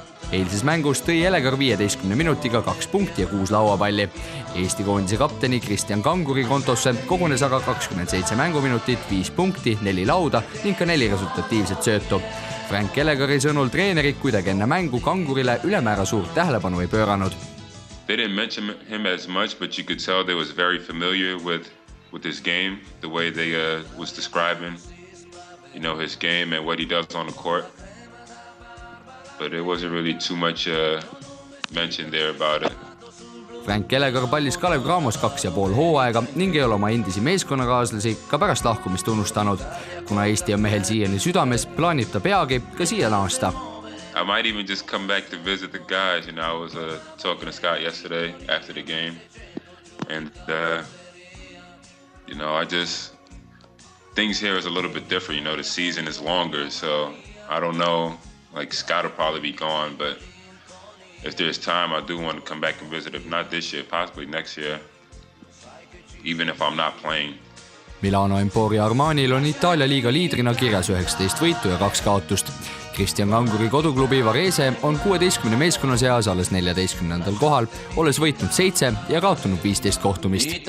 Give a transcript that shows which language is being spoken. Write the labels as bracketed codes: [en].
[et] Eilses mängus tõi Elegar 15 minutiga 2 punkti ja 6 lauapalli. Eesti koondise kapteni Christian Kanguri kontosse kogunes aga 27 mänguminutit, 5 punkti, 4 lauda ning ka 4 resultatiivset söötu. Frank Elegari sõnul treenerid kuidagi enne mängu Kangurile ülemäära suurt tähelepanu ei pööranud. [en] They didn't mention him as much, but you could tell they was very familiar with his game, the way they was describing, his game and what he does on the court. But it wasn't really too much mentioned there about it. [et] Frank Elegar pallis Kalev Cramos 2,5 hooaega ning ei ole oma endisi meeskonnakaaslasi ka pärast lahkumist unnustanud. Kuna Eesti on mehel siiani südames, plaanib ta peagi ka siia naasta. [en] I might even just come back to visit the guys. I was talking to Scott yesterday after the game. And, I just... Things here is a little bit different. The season is longer, so I don't know. Like, Scott will probably be gone, but if there's time, I do want to come back and visit. If not this year, possibly next year, even if I'm not playing. [et] Milano Emporia Armanil on Itaalia liiga liidrina kirjas 19 võitu ja 2 kaotust. Christian Kanguri koduklubi Varese on 16 meeskonna seas alles 14. kohal, olles võitnud 7 ja kaotanud 15 kohtumist.